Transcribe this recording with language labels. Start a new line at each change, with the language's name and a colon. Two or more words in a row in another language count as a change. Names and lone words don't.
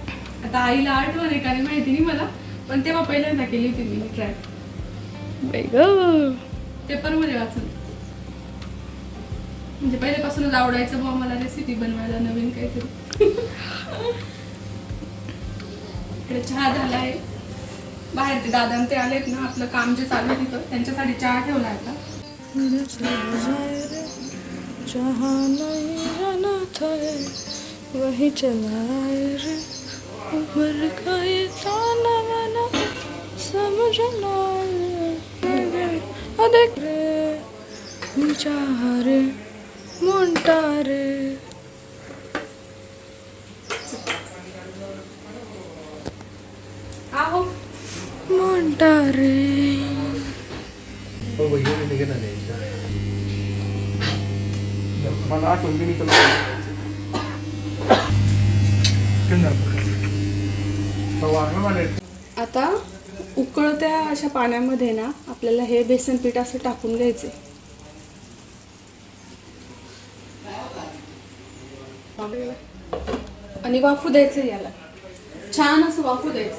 Marathi: आता आईला आठवण आहे का नाही माहिती नाही मला, पण तेव्हा पहिल्यांदा केली होती मी ट्राय पेपरमध्ये वाचून। म्हणजे पहिल्यापासूनच आवडायचं बुवा मला रेसिपी बनवायला नवीन काहीतरी। इकडे चहा झाला आहे, बाहेर ते दादा ते आलेत ना, आपलं काम जे चालू आहे तिथं त्यांच्यासाठी चहा ठेवला आता।
Hindi: जहाँ नहीं जाना था वही चला रे, उम्र का ये ताना बाना समझना देख रे चाह रे मोंटा रे।
Marathi: आहो
Hindi: मोंटा रे।
Marathi: मला आठवण बी निघालं। आता उकळत्या अशा पाण्यामध्ये ना आपल्याला हे बेसन पीठ असं टाकून घ्यायचे आणि वाफू द्यायचं याला, छान असं वाफू द्यायचं।